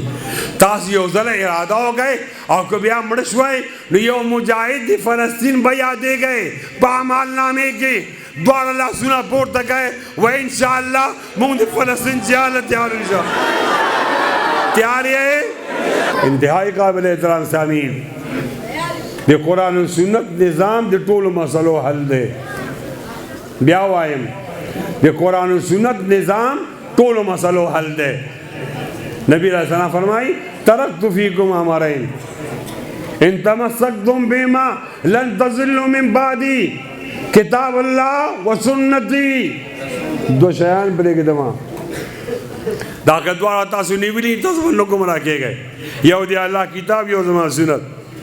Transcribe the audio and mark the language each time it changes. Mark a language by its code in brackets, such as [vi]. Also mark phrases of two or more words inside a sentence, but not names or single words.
[ps] تاسو یو ځله اراده وکئ او که بیا مړه شوئ نو یو مجاهد د فلسطین به یادېږئ په اعمال نامې کې. دواړه لاسونه پورته کئ و انشاءالله مونږ د فلسطین جهاد له تیار یو. تیار یې؟ [ur] انتہائی قابل احترام سامعین، [ps] د قرآن و سنت نظام د ټولو مسلو حل دی. بیا وایم د قرآن و سنت نظام ټولو مسلو حل دی. [ar] نبی علیہ السلام فرمائی ترکت فیکم امرین ان تمسکتم بهما لن تضلوا من بعدی کتاب اللہ و سنتی. [ps] دو شیان پرېږدم، دا که دواړه تاسو نیولي تاسو به نه ګمراه کېږئ. یو د الله کتاب، یو زما سنت.